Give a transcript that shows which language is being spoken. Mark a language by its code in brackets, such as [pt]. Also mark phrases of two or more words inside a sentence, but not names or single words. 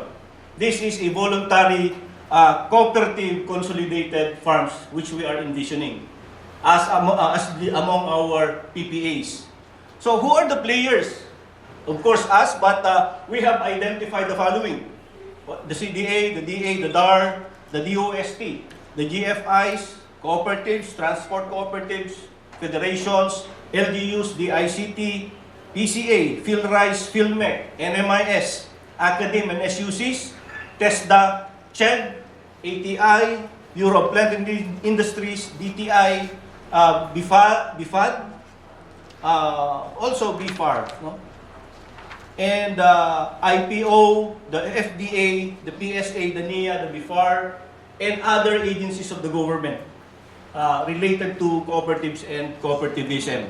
[en] This is a voluntary cooperative consolidated farms which we are envisioning as among our PPAs. So who are the players? Of course us, but we have identified the following: the CDA, the DA, the DAR, the DOST, the GFIs, cooperatives, transport cooperatives, federations, LGUs, DICT, PCA, PhilRice, PhilMec, NMIS, Academ and SUCs, TESDA, CHED, ATI, Bureau of Plant Industries, DTI, BIFAD, also BIFAR, no? And IPO, the FDA, the PSA, the NIA, the BIFAR, and other agencies of the government related to cooperatives and cooperativism.